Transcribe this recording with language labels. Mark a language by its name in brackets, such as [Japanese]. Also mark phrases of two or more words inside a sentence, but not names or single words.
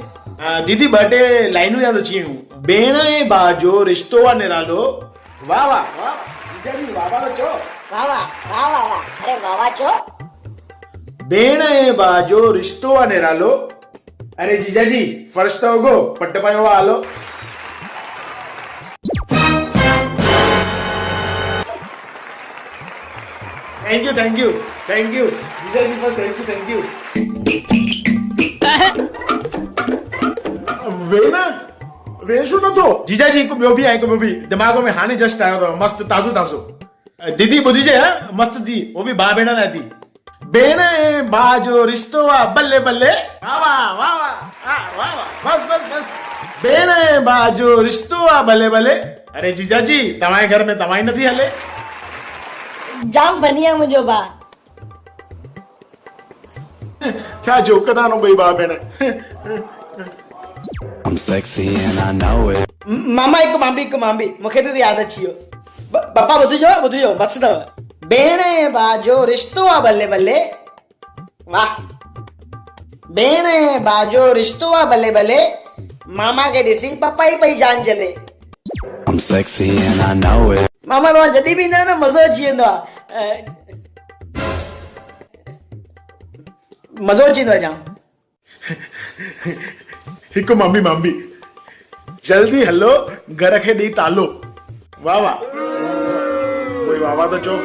[Sindhi] दीदी 2 लाइनूं यादि अची वियूं। भेण ऐं भाउ जो रिश्तो आहे निरालो। वाह वाह वाह जीजाजी, वाह वाह चओ। वाह वाह वाह वाह वाह, अरे वाह वाह चओ। भेण ऐं भाउ जो रिश्तो आहे निरालो। अरे जीजाजी फर्श त उगो, पट पायो आहे हलो। [English] thank you जीजाजी, बस thank you. [Sindhi] वे छो नथो? जीजाजी हिकु ॿियो बि दिमाग़ में हाणे जस्ट आयो अथव, मस्त ताज़ो। दीदी ॿुधिजे, मस्त थी, वो बि भाउ भेण लाइ थी। भेण ऐं भाउ जो रिश्तो आहे बल्ले बल्ले। वाह वाह वाह वाह, बस। भेण ऐं भाउ जो रिश्तो आहे बल्ले बल्ले। अरे जीजाजी तव्हांजे घर में तव्हां ई नथी हले? जाम फनी आहे मुंहिंजो भाउ। छा जोक था नो ॿई भाउ भेण? [English] I'm sexy and I know it. [Sindhi] मामा हिकु मां बि मूंखे बि यादि अची वियो। पप्पा ॿुधिजो मस्त अथव। भेण ऐं भाउ जो रिश्तो आहे बल्ले बल्ले। वाह, भेण ऐं भाउ जो रिश्तो आहे बल्ले बल्ले। मामा खे ॾिसी पप्पा ई पई जान चले। [English] I'm sexy and I know it. [Sindhi] मामा तव्हां जॾहिं बि ईंदा आहियो न, मज़ो अची वेंदो आहे। मज़ो अची वेंदो आहे जाम। हिकु मांबी जल्दी हलो घर खे ॾेई तालो। वाह वाह, कोई वाह वाह तो चो।